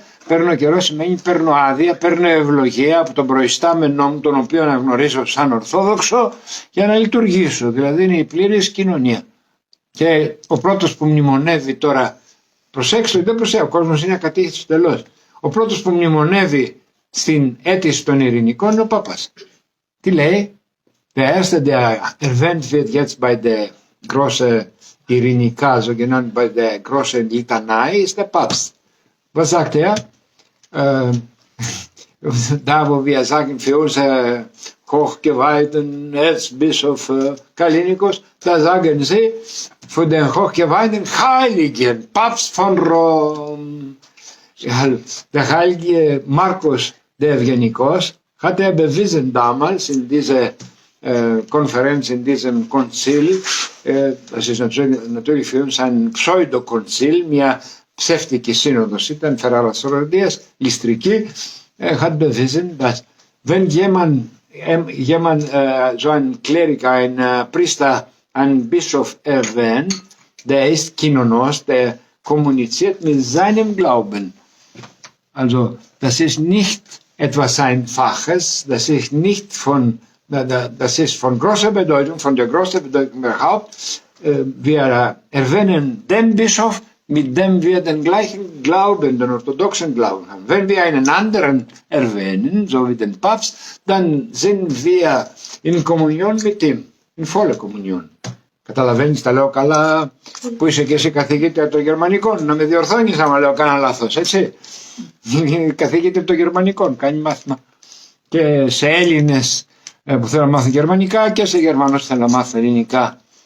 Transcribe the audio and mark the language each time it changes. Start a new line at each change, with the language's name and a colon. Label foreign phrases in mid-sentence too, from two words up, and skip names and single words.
Greek: Παίρνω καιρό σημαίνει παίρνω άδεια, παίρνω ευλογία από τον προϊστάμενό μου, τον οποίο αναγνωρίζω σαν Ορθόδοξο, για να λειτουργήσω. Δηλαδή είναι η πλήρης κοινωνία. Και ο πρώτος που μνημονεύει τώρα, προσέξτε, δεν προσέχει, ο κόσμος είναι ακατήχητος τελώς. Ο πρώτος που μνημονεύει στην αίτηση των ειρηνικών είναι ο Πάπας. Τι λέει?
German: Der erste, der erwähnt wird jetzt bei der großen Ειρηνικά, so genannt bei der großen Litanei, ist der Papst. Was sagt er? Da, wo wir sagen, für uns hochgeweihten Erzbischof Kallinikos, da sagen sie, für den hochgeweihten Heiligen Papst von Rom, der heilige Markus der Evangelikos, hat er bewiesen damals in dieser Konferenz, in diesem Konzil, das ist natürlich für uns ein Pseudokonzil,
Greek: μια ψεύτικη σύνοδος ήταν, Ferraras Ληστρική,
German: hat bewiesen, dass wenn jemand so ein Kleriker, ein Priester, ein Bischof erwähnt, der ist Kinonos, der kommuniziert mit seinem Glauben. Also das ist nicht etwas Einfaches, das ist nicht das ist von großer Bedeutung, von der großen Bedeutung überhaupt. Wir erwähnen den Bischof, mit dem wir den gleichen Glauben, den orthodoxen Glauben haben. Wenn wir einen anderen erwähnen, so wie den Papst, dann sind wir in Kommunion mit ihm, in voller Kommunion.
Greek: Καταλαβαίνεις, τα λέω καλά, που είσαι και εσύ καθηγήτρια των Γερμανικών, να με διορθώνεις άμα λέω κάνα λάθος, έτσι. Καθηγήτρια των Γερμανικών, κάνει μάθημα και σε Έλληνες που θέλουν να μάθουν γερμανικά και σε Γερμανούς που θέλουν να μάθουν ελληνικά.